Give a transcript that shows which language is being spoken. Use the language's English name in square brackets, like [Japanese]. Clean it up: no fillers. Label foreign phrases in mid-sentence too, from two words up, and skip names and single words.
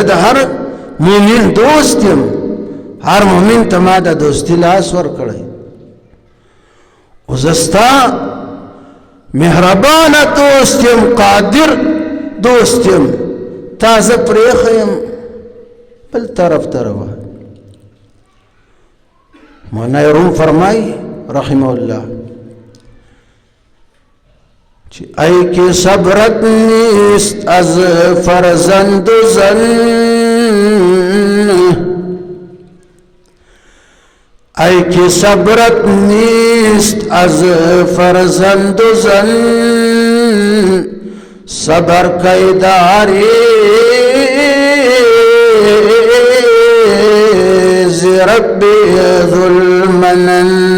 [Pashto] د هر مومن دوست یم هر مومن ته ما د دوستی لاس ورکړی او زه ستا مهربانه دوست یم قادر دوست یم تا زه پرېښی یم بل طرف ته روان مولانا روم فرمایي [Arabic] رحمه الله [Pashto] چې [Persian] ای کې صبرت نیست از فرزند و زن ای که صبرت نیست از فرزند و زن صبر کی داری ز رب ذو المنن